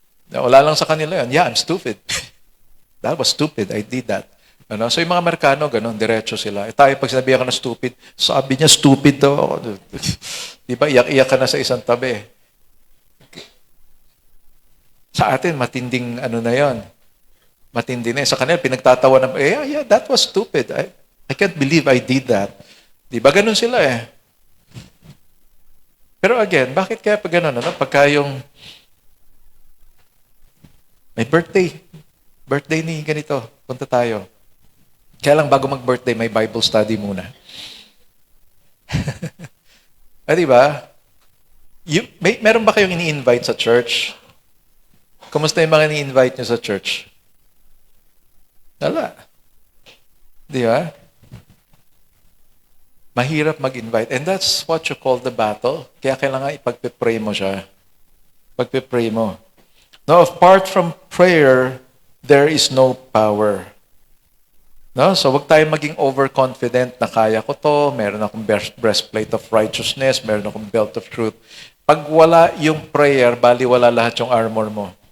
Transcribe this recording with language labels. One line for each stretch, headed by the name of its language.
Filipino: Wala lang sa kanila yan.
English: Yeah, I'm stupid. That was stupid. I did that.
Filipino: So yung mga Amerikano, ganun, diretso sila. Tayo, pag sinabihan ka na stupid, sabi niya, stupid daw ako. Diba, iyak-iyak ka na sa isang tabi. Sa atin, matinding na yon. Matindi na. Sa kanila, pinagtatawa na,
English: yeah, that was stupid. I can't believe I did that.
Filipino: Diba, ganun sila eh. Pero again, bakit kaya pag ganun? Pagka yung may birthday ni ganito, punta tayo. Kaya lang bago mag-birthday, may Bible study muna. Diba? Meron ba kayong ini-invite sa church? Kumusta yung mga ni-invite nyo sa church? Wala. Di ba? Mahirap mag-invite.
English: And that's what you call the battle.
Filipino: Kaya kailangan ipagpipray mo siya. Pagpipray mo.
English: Now, apart from prayer, there is no power.
Filipino: No? So, wag tayong maging overconfident na kaya ko to, meron akong breastplate of righteousness, meron akong belt of truth. Pag wala yung prayer, baliwala lahat yung armor mo.